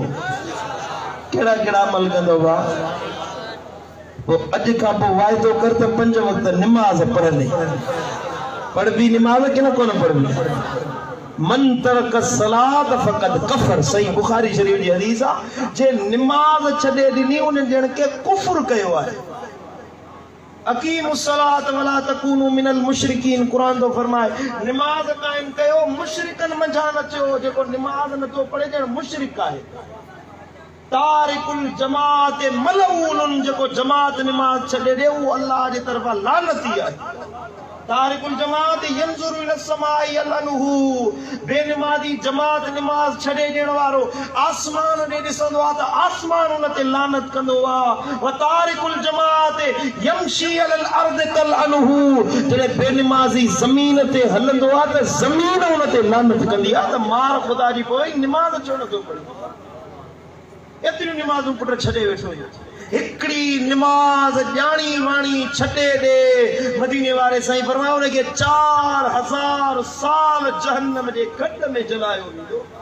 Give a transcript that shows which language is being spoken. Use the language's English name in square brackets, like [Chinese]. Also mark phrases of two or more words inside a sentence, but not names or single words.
[Sindhi] कहिड़ा कहिड़ा अमल कंदो भाउ? पोइ अॼु खां पोइ वाइदो कर त 5 वक़्त निमाज़ पढ़ंदे। पढ़बी निमाज़ की न कोन पढ़बी? [Arabic] من ترك الصلاة فقد كفر, [Sindhi] सही बुखारी शरीफ जी हदीस आहे। जे निमाज़ छॾे ॾिनी उन ॼण के कुफ़्र कयो आहे। [Arabic] أقيموا الصلاة ولا تكونوا من المشركين, [Sindhi] कुरान तो फरमाए निमाज़ कायम कयो, मुशरिकन मंझा न अचो। जेको निमाज़ नथो पढ़े ॼण मुशरिक आहे। [Arabic] تارك الجماعة ملعون, [Sindhi] जेको जमात निमाज़ छॾे ॾे उहो अल्लाह जी तरफ़ां लानती आहे। [Arabic] تارك الجماعة ينظر إلى السماء تلعنه, [Sindhi] बेनिमाज़ी जमात निमाज़ छॾे ॾियण वारो आसमान ॾे ॾिसंदो आहे त आसमान उन ते लानत कंदो आहे। [Arabic] وتارك الجماعة يمشي على الأرض تلعنه, [Sindhi] जॾहिं बेनिमाज़ी ज़मीन ते हलंदो आहे त ज़मीन उन ते लानत कंदी आहे त मार ख़ुदा जी पोइ निमाज़ छो नथो पढ़े? एतिरियूं निमाज़ूं पुट छॾे वेठो। हिकिड़ी निमाज़ ॼाणी वाणी छॾे ॾे, मदीने वारे साईं फरमायो उनखे 4000 साल जहन्नम जे गॾ में जलायो वेंदो।